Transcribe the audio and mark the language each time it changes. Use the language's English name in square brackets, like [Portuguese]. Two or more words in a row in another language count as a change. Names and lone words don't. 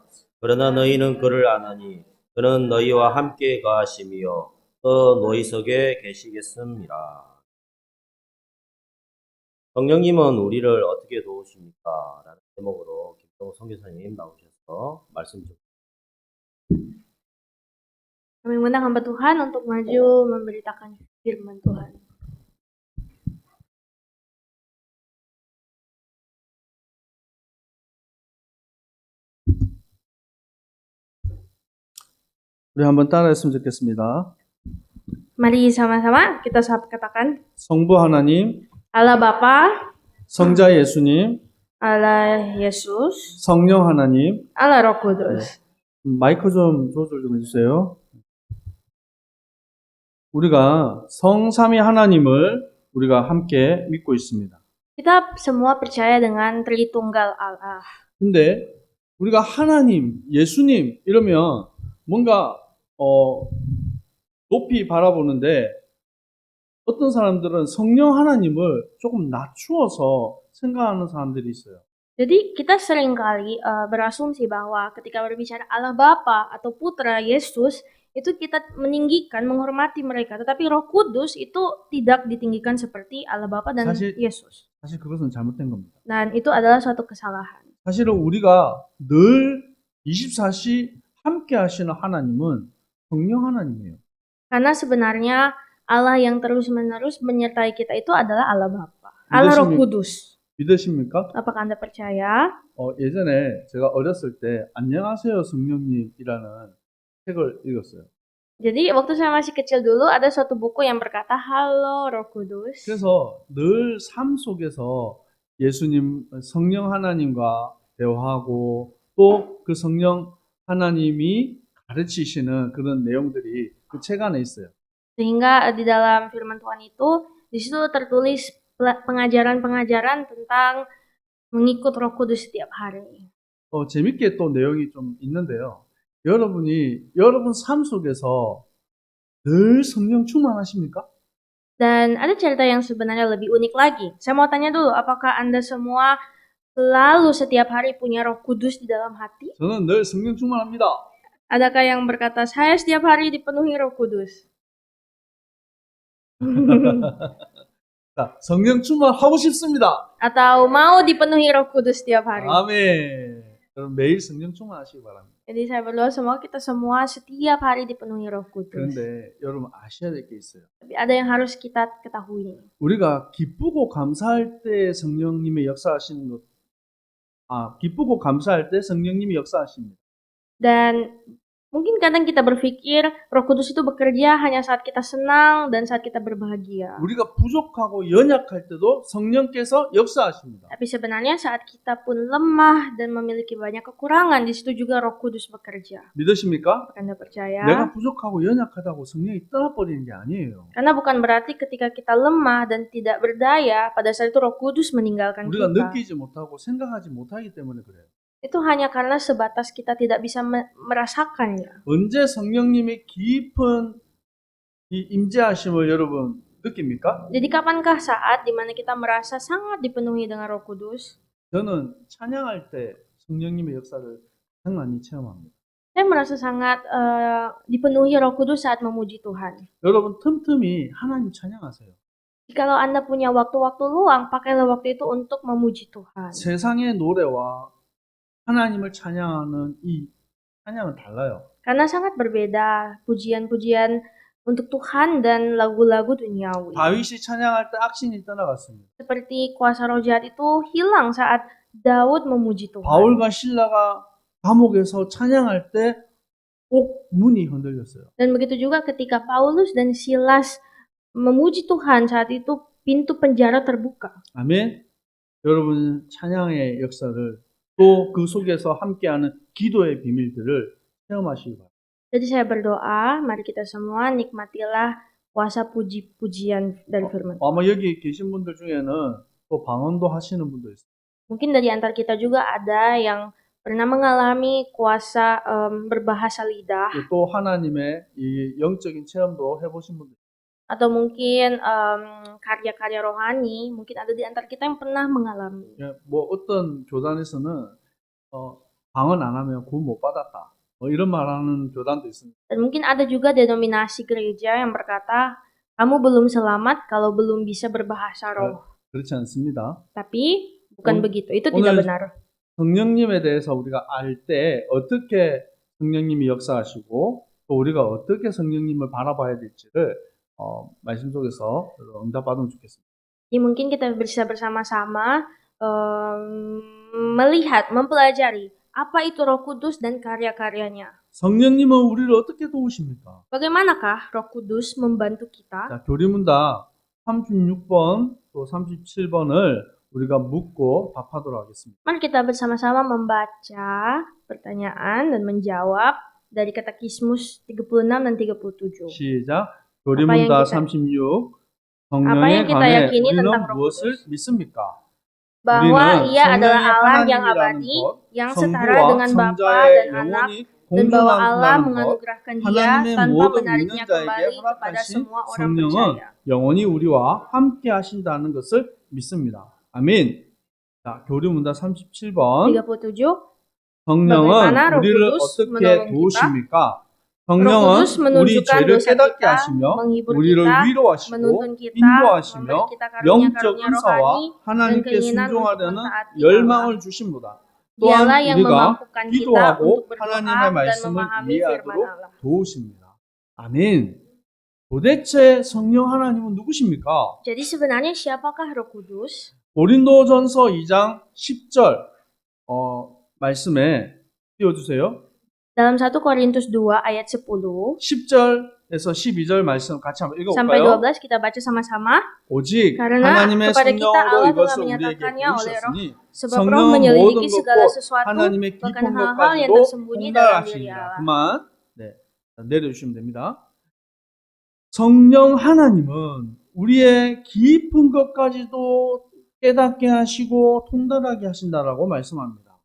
[Korean] 그러나 너희는 그를 아나니 그는 너희와 함께 거하심이요 또 너희 속에 계시겠습니다. 성령님은 우리를 어떻게 도우십니까? 라는 제목으로 김정우 선교사님 나오셔서 말씀 좀. [Indonesian] Kami mengundang hamba Tuhan untuk maju memberitakan firman Tuhan. [Korean] 우리 한번 따라했으면 좋겠습니다. [Indonesian] Mari sama-sama kita katakan, [Korean] 성부 하나님, [Indonesian] Allah Bapa, [Korean] 성자 예수님, [Indonesian] Allah Yesus, [Korean] 성령 하나님. [Indonesian] Allah Roh Kudus. [Korean] 마이크 좀 조절 좀 해주세요. 우리가 성삼위 하나님을 우리가 함께 믿고 있습니다. [Indonesian] Kita semua percaya dengan Tritunggal Allah. [Korean] 근데 우리가 하나님, 예수님 이러면 뭔가 높이 바라보는데 어떤 사람들은 성령 하나님을 조금 낮추어서 생각하는 사람들이 있어요. [Indonesian] Jadi kita seringkali berasumsi bahwa ketika berbicara Allah Bapa atau Putra Yesus, itu kita meninggikan, menghormati mereka. Tetapi Roh Kudus itu tidak ditinggikan seperti Allah Bapa dan Yesus. [Korean] 사실 그것은 잘못된 겁니다. [Indonesian] Dan itu adalah suatu kesalahan. [Korean] 사실은 우리가 늘 24시 함께 하시는 하나님은 성령 하나님이에요. [Indonesian] Karena sebenarnya Allah yang terus-menerus menyertai kita itu adalah Allah Bapa, Allah Roh Kudus. [Korean] 믿으십니까? [Indonesian] Apakah Anda percaya? [Korean] 예전에 제가 어렸을 때 안녕하세요 성령님이라는 책을 읽었어요. [Indonesian] Jadi waktu saya masih kecil dulu ada suatu buku yang berkata Halo Roh Kudus. [Korean] 그래서 늘 삶 속에서 예수님, 성령 하나님과 대화하고 또 그 성령 하나님이 가르치시는 그런 내용들이 그 책 안에 있어요. [Indonesian] Sehingga di dalam firman Tuhan itu di situ tertulis pengajaran-pengajaran tentang mengikut Roh Kudus setiap hari. [Korean] 재밌게 또 내용이 좀 있는데요. 여러분 삶 속에서 늘 성령 충만하십니까? [Indonesian] Dan ada cerita yang sebenarnya lebih unik lagi. Saya mau tanya dulu, apakah Anda semua selalu setiap hari punya Roh Kudus di dalam hati? [Korean] 저는 늘 성령 충만합니다. [Indonesian] Adakah yang berkata, saya setiap hari dipenuhi Roh Kudus? [Korean] 자, 성령 충만하고 싶습니다. [Indonesian] Atau mau dipenuhi Roh Kudus setiap hari? [Korean] 아멘. 그럼 매일 성령 충만하시기 바랍니다. [Indonesian] Jadi saya berdoa semoga kita semua setiap hari dipenuhi Roh Kudus. [Korean] 그런데 여러분 아셔야 될 게 있어요. [Indonesian] Tapi ada yang harus kita ketahui. [Korean] 우리가 기쁘고 감사할 때 성령님의 역사하시는 것, 기쁘고 감사할 때 성령님이 역사하십니다. [Indonesian] Dan mungkin kadang kita berpikir Roh Kudus itu bekerja hanya saat kita senang dan saat kita berbahagia. [Korean] 우리가 부족하고 연약할 때도 성령께서 역사하십니다. [Indonesian] Tapi sebenarnya saat kita pun lemah dan memiliki banyak kekurangan, di situ juga Roh Kudus bekerja. [Korean] 믿으십니까? [Indonesian] Apakah Anda percaya? [Korean] 내가 부족하고 연약하다고 성령이 떠나버리는 게 아니에요. [Indonesian] Karena bukan berarti ketika kita lemah dan tidak berdaya, pada saat itu Roh Kudus meninggalkan [Korean] 우리가 [Indonesian] kita. [Korean] 느끼지 못하고 생각하지 못하기 때문에 그래요. [Indonesian] Itu hanya karena sebatas kita tidak bisa merasakannya. [Korean] 언제 성령님의 깊은 이 임재하심을 여러분 느낍니까? [Indonesian] Jadi kapankah saat dimana kita merasa sangat dipenuhi dengan Roh Kudus? [Korean] 저는 찬양할 때 성령님의 역사를 가장 많이 체험합니다. [Indonesian] Saya merasa sangat dipenuhi Roh Kudus saat memuji Tuhan. [Korean] 여러분 틈틈이 하나님 찬양하세요. [Indonesian] Jikalau Anda punya waktu-waktu luang, pakailah waktu itu untuk memuji Tuhan. [Korean] 세상의 노래와 하나님을 찬양하는 이 찬양은 달라요. [Indonesian] Karena sangat berbeda pujian-pujian untuk Tuhan dan lagu-lagu duniawi. [Korean] 다윗이 찬양할 때 악신이 떠나갔습니다. [Indonesian] Seperti kuasa roh jahat itu hilang saat Daud memuji Tuhan. [Korean] 바울과 신라가 감옥에서 찬양할 때 꼭 문이 흔들렸어요. [Indonesian] Dan begitu juga ketika Paulus dan Silas memuji Tuhan, saat itu pintu penjara terbuka. [Korean] 아멘. 여러분 찬양의 역사를 또 그 속에서 함께하는 기도의 비밀들을 체험하시기 바랍니다. [Indonesian] Jadi saya berdoa, mari kita semua nikmatilah kuasa puji-pujian dari firman. [Korean] 아마 여기 계신 분들 중에는 또 방언도 하시는 분도 있어요. [Indonesian] Mungkin dari antar kita juga ada yang pernah mengalami kuasa berbahasa lidah, [Korean] 또 하나님의 이 영적인 체험도 해보신 분들. [Indonesian] atau mungkin karya-karya rohani, mungkin ada di antara kita yang pernah mengalami. [Korean] 뭐 어떤 교단에서는 방언 안 하면 구원 못 받았다. 뭐 이런 말하는 교단도 있습니다. [Indonesian] Dan mungkin ada juga denominasi gereja yang berkata, kamu belum selamat kalau belum bisa berbahasa roh. [Korean] 그렇지 않습니다. [Indonesian] Tapi bukan [Korean] 오늘- [Indonesian] begitu, itu tidak [Korean] 오늘- [Indonesian] benar. [Korean] 성령님에 대해서 우리가 알 때 어떻게 성령님이 역사하시고 또 우리가 어떻게 성령님을 바라봐야 될지를 말씀 속에서 응답받으면 좋겠습니다. [Indonesian] Jadi mungkin kita bisa bersama-sama melihat, mempelajari apa itu Roh Kudus dan karya-karyanya. [Korean] 성령님은 우리를 어떻게 도우십니까? [Indonesian] Bagaimanakah Roh Kudus membantu kita? [Korean] 자, 교리문답 36번 또 37번을 우리가 묻고 답하도록 하겠습니다. [Indonesian] Mari kita bersama-sama membaca pertanyaan dan menjawab dari Katekismus 36 dan 37. [Korean] 시작. [Indonesian] apa [Korean] 교리문답 [Indonesian] yang kita- [Korean] 36. [Indonesian] apa [Korean] 성령에 [Indonesian] yang kita [Korean] 관해 [Indonesian] yakini [Korean] 우리는 [Indonesian] tentang Roh [Korean] 무엇을 [Indonesian] Kudus? [Korean] 믿습니까? [Indonesian] Bahwa [Korean] 우리는 [Indonesian] ia adalah [Korean] 성령의 [Indonesian] Allah yang [Korean] 하나님이라는 [Indonesian] abadi, [Korean] 것, [Indonesian] yang setara [Korean] 성부와 [Indonesian] dengan Bapa [Korean] 성자의 [Indonesian] dan Anak, [Korean] 영혼이 [Indonesian] dan bahwa Allah [Korean] 공존한다는 것, [Indonesian] menganugerahkan dia [Korean] 하나님의 [Indonesian] tanpa [Korean] 모든 [Indonesian] menariknya [Korean] 믿는 자에게 [Indonesian] kembali kepada [Korean] 허락하신 [Indonesian] semua orang [Korean] 성령은 [Indonesian] percaya. [Korean] 영원히 우리와 함께 하신다는 것을 믿습니다. 아멘. 자, 교리문답 37번. 37. 성령은 [Indonesian] bagaimana Roh [Korean] 우리를 [Indonesian] Kudus [Korean] 어떻게 [Indonesian] menolong [Korean] 도우십니까? [Indonesian] Roh [Korean] 성령은 [Indonesian] Kudus [Korean] 우리 [Indonesian] menunjukkan [Korean] 죄를 [Indonesian] dosa [Korean] 깨닫게 [Indonesian] kita, [Korean] 하시며 [Indonesian] menghibur [Korean] 우리를 [Indonesian] kita, [Korean] 위로하시고 [Indonesian] menuntun kita, [Korean] 인도하시며 [Indonesian] memberi kita [Korean] 영적 [Indonesian] karunia-karunia [Korean] 은사와 [Indonesian] rohani, [Korean] 하나님께 [Indonesian] keinginan untuk [Korean] 순종하려는 [Indonesian] mentaati [Korean] 열망을 주십니다. 또한 [Indonesian] Dialah yang [Korean] 우리가 [Indonesian] memampukan kita [Korean] 기도하고 [Indonesian] untuk berdoa [Korean] 하나님의 [Indonesian] dan [Korean] 말씀을 [Indonesian] memahami firman [Korean] 이해하도록 [Indonesian] Allah. [Korean] 도우십니다. 아멘. 도대체 성령 하나님은 누구십니까? [Indonesian] Jadi sebenarnya siapakah Roh Kudus? [Korean] 고린도전서 2장 10절 말씀에 띄워주세요. [Indonesian] Dalam 1 Korintus 2 ayat 10 [Korean] 10절에서 12절 말씀 같이 한번 [Indonesian] sampai [Korean] 읽어볼까요? [Indonesian] 12 kita baca sama-sama. [Korean] 오직 [Indonesian] Karena [Korean] 하나님의 [Indonesian] kepada kita [Korean] 성령으로 [Indonesian] Allah [Korean] 이것을 [Indonesian] telah [Korean] 우리에게 [Indonesian] menyatakannya oleh Roh, [Korean] 보이셨으니 [Indonesian] sebab Roh [Korean] 성령은 [Indonesian] menyelidiki [Korean] 모든 [Indonesian] segala [Korean] 것과 [Indonesian] sesuatu, [Korean] 하나님의 [Indonesian] bahkan [Korean] 깊은 [Indonesian] hal-hal yang [Korean] 것까지도 [Indonesian] tersembunyi dalam diri [Korean] 통달하십니다. [Indonesian] Allah. [Korean] 그만 내려주시면 됩니다. 성령 하나님은 우리의 깊은 것까지도 깨닫게 하시고 통달하게 하신다라고 말씀합니다.